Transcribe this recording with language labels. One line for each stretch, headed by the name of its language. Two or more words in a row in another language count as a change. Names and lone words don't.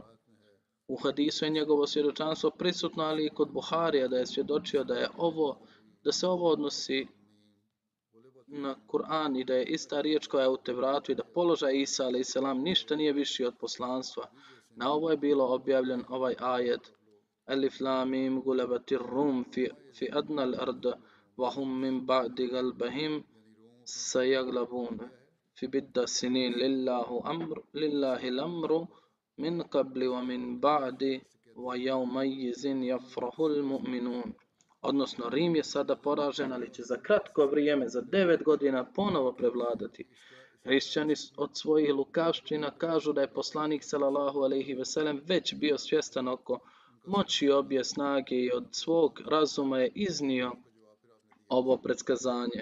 Bosnian: U hadisu je njegovo svjedočanstvo prisutno, ali i kod Buharija da je svjedočio da se ovo odnosi na Kur'an i da je ista riječ koja je u Tevratu i da položaj Isa alejsalam ništa nije viši od poslanstva. Na ovo je bilo objavljen ovaj ajet:
Arabic: ألف لام ميم غلبت الروم في أدنى الأرض وهم من بعد غلبهم سيغلبون في بضع سنين لله الأمر من قبل ومن بعد ويومئذ يفرح المؤمنون.
Bosnian: Odnosno, Rim je sada poražen, ali će za kratko vrijeme, za 9 godina, ponovo prevladati. Hrišćani od svojih lukavština kažu da je poslanik
Arabic: صلى الله عليه وسلم
Bosnian: već bio svjestan oko moći obje snage i od svog razuma je iznio ovo predskazanje.